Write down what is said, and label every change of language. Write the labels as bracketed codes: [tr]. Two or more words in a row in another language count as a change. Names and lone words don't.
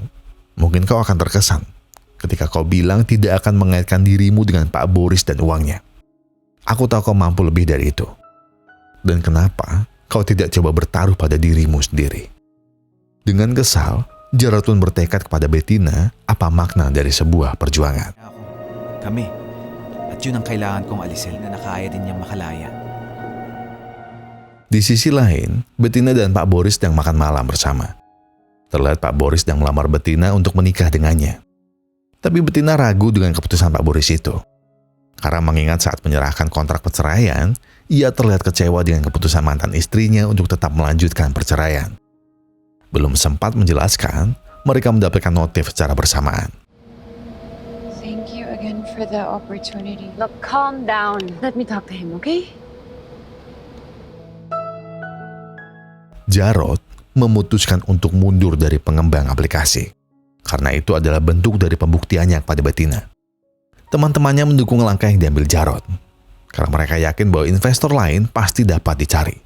[id] Mungkin kau akan terkesan ketika kau bilang tidak akan mengaitkan dirimu dengan Pak Boris dan uangnya. Aku tahu kau mampu lebih dari itu. Dan kenapa kau tidak coba bertaruh pada dirimu sendiri? Dengan kesal, Jarod pun bertekad kepada Betina apa makna dari sebuah perjuangan. Kami. [tl] At yun ang kailangan kong alisin na nakaya din niyang makalaya. [id] Di sisi lain, Betina dan Pak Boris sedang makan malam bersama. Terlihat Pak Boris sedang melamar Betina untuk menikah dengannya. Tapi Betina ragu dengan keputusan Pak Boris itu. Karena mengingat saat menyerahkan kontrak perceraian, ia terlihat kecewa dengan keputusan mantan istrinya untuk tetap melanjutkan perceraian. Belum sempat menjelaskan, mereka mendapatkan notif secara bersamaan. [en] Thank you again for the opportunity. Look, calm down. Let me talk to him, okay? [id] Jarod memutuskan untuk mundur dari pengembang aplikasi. Karena itu adalah bentuk dari pembuktiannya kepada Betina. Teman-temannya mendukung langkah yang diambil Jarod. Karena mereka yakin bahwa investor lain pasti dapat dicari.